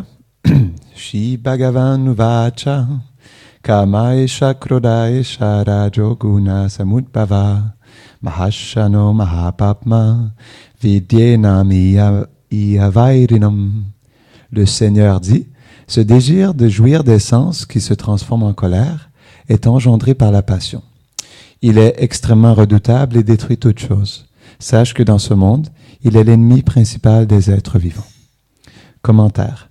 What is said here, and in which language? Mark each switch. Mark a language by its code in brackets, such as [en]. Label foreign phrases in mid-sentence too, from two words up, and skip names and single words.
[sa] Shri Bhagavan Uvacha Kamaesha Krodaesha Rajoguna Samudbhava Mahashano Mahapapma Vidyenam Ihavairinam. [fr] Le Seigneur dit, ce désir de jouir des sens qui se transforme en colère est engendré par la passion. Il est extrêmement redoutable et détruit toute chose. Sache que dans ce monde, il est l'ennemi principal des êtres vivants. Commentaire.